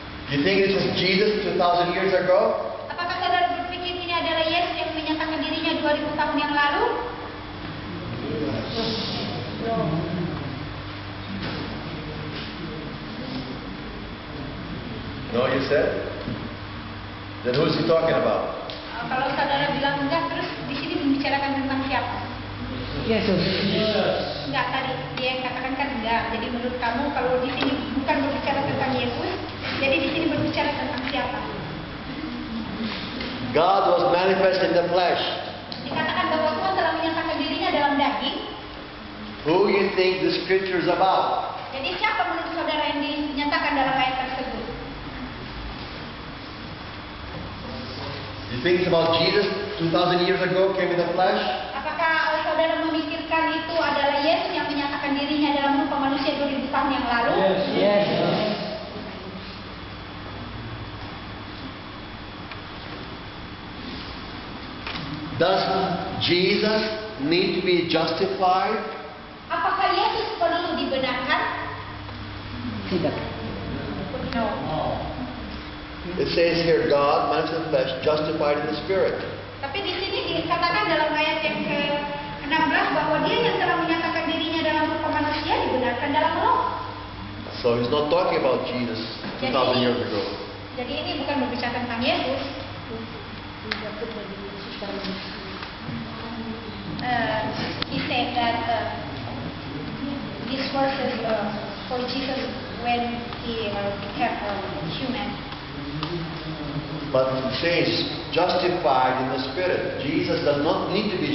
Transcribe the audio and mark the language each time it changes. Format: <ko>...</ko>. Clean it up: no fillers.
<en>You think this was Jesus 2,000 years ago?</en> <id>Apakah saudara berpikir ini adalah Yesus yang menyatakan dirinya 2000 tahun yang lalu?</id> <en>said. Then who's he talking about?</en> <id>Kalau saudara bilang enggak, terus di sini membicarakan tentang siapa? Yesus. Enggak, tadi dia yang katakan kan enggak. Jadi menurut kamu kalau di sini bukan berbicara tentang Yesus, jadi di sini berbicara tentang siapa?</id> <en>God was manifest in the flesh.</en> <id>Dikatakan bahwa Tuhan telah menyatakan dirinya dalam daging.</id> <en>Who you think the scripture is about?</en> <id>Jadi siapa menurut saudara yang dinyatakan dalam ayat tersebut?</id> <en>You think it's about Jesus 2,000 years ago came in the flesh?</en> <id>Apakah saudara memikirkan itu adalah Yesus yang menyatakan dirinya dalam rupa manusia 2000 tahun yang lalu?</id> <en>Yes. Does Jesus need to be justified?</en> <id>Apakah Yesus perlu dibenarkan? Tidak.</id> <en>No. It says here, God manifest in the flesh, justified in the spirit.</en> <id>Tapi di sini dikatakan dalam ayat yang ke-16 bahwa dia yang telah menyatakan dirinya dalam rupa manusia dibenarkan dalam roh.</id> <en>So he's not talking about Jesus 2,000 years ago.</en> <id>Jadi ini bukan berbicara tentang Yesus.</id> <en>He said that these verses for Jesus when he became human. But it says justified in the spirit. Jesus does not need to be</en>